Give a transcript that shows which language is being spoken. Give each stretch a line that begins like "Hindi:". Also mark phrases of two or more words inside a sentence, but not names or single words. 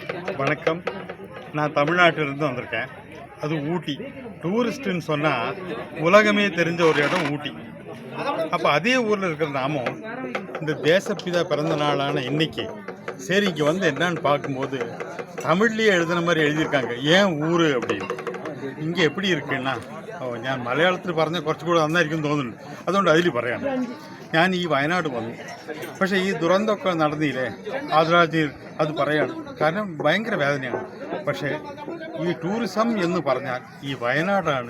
Tamil: வணக்கம். நான் தமிழ்நாட்டிலிருந்து வந்திருக்கேன். அது ஊட்டி. டூரிஸ்ட்டுன்னு சொன்னால் உலகமே தெரிஞ்ச ஒரு இடம் ஊட்டி. அப்போ அதே ஊரில் இருக்கிற நாமும் இந்த தேசப்பிதா பிறந்த நாளான இன்னைக்கு சரி இங்கே வந்து என்னன்னு பார்க்கும்போது தமிழ்லேயே எழுதுன மாதிரி எழுதியிருக்காங்க ஏன் ஊர் அப்படின்னு.
Malayalam: ഇங்கே എപ്പിടി ഇരിക്കുന്ന ഞാൻ മലയാളത്തിൽ പറഞ്ഞാൽ കുറച്ചുകൂടെ നന്നായിരിക്കും തോന്നുന്നു. അതുകൊണ്ട് അതിൽ പറയാണ്. ഞാൻ ഈ വയനാട് വന്നു. പക്ഷേ ഈ ദുരന്തമൊക്കെ നടന്നില്ലേ ആദ്രാജി അത് പറയാണ്. കാരണം ഭയങ്കര വേദനയാണ്. പക്ഷേ ഈ ടൂറിസം എന്ന് പറഞ്ഞാൽ ഈ വയനാടാണ്.